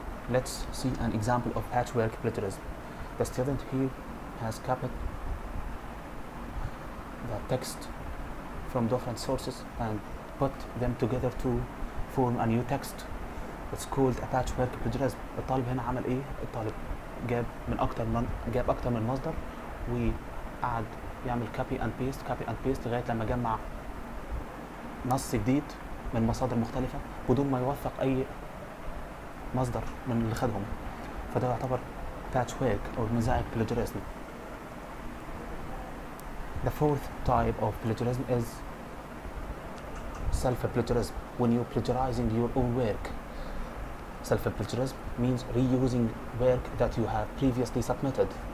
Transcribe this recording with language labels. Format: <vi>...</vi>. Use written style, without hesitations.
<en>Let's see an example of patchwork plagiarism. The student here has copied the text from different sources and put them together to form a new text. It's called a patchwork plagiarism.</en> <ar>الطالب هنا عمل ايه؟ الطالب جاب اكتر من مصدر وقعد يعمل</ar> <en>copy and paste</en> <ar>لغايه لما جمع نص جديد من مصادر مختلفه بدون ما يوثق اي مصدر من اللي خدهم. فده يعتبر</ar> <en>patchwork or mosaic plagiarism. The fourth type of plagiarism is self-plagiarism, when you're plagiarizing your own work. Self-plagiarism means reusing work that you have previously submitted.</en>